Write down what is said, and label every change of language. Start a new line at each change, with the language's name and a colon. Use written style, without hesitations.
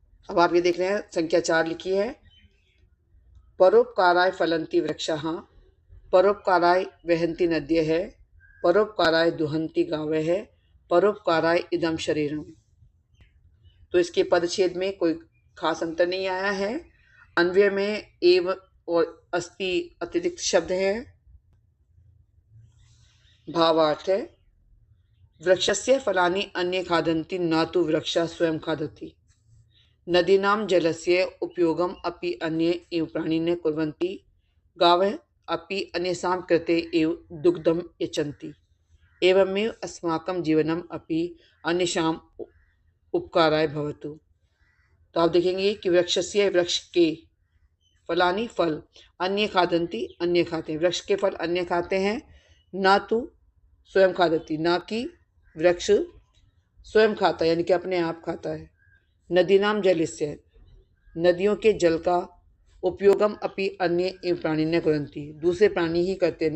Hindi: अब आप ये देख रहे हैं संख्या 4 लिखी है,
Sanskrit: परोपकाराय फलंती वृक्षाः, परोपकाराय वहन्ति नद्यः, परोपकाराय दुहन्ति गावः, परोपकाराय इदं शरीरम।
Hindi: तो इसके पदच्छेद में कोई खास अंतर नहीं आया है। अन्वय में एव और अस्ति अतिरिक्त शब्द है। भावार्थ है,
Sanskrit: वृक्षस्य फलानि अन्ये खादन्ति न तु वृक्षः स्वयं खादति। नदीनां जलस्य उपयोगम् अपि अन्ये एव प्राणिनः कुर्वन्ति। गावः अपि अन्येषां कृते एव दुग्धं यच्छन्ति। एवमेव अस्माकं जीवनम् अपि अन्येषां उपकाराय भवतु।
Hindi: तो आप देखेंगे कि वृक्षस्य वृक्ष के फलानि फल अन्य खादन्ति अन्य खाते हैं। वृक्ष के फल अन्य खाते हैं, ना तो स्वयं खादती, ना कि वृक्ष स्वयं खाता है यानी कि अपने आप खाता है। नदीनाम जलस्य नदियों के जल का उपयोगम अपि अन्य एवं प्राणी न कुर्वन्ति, दूसरे प्राणी ही करते हैं।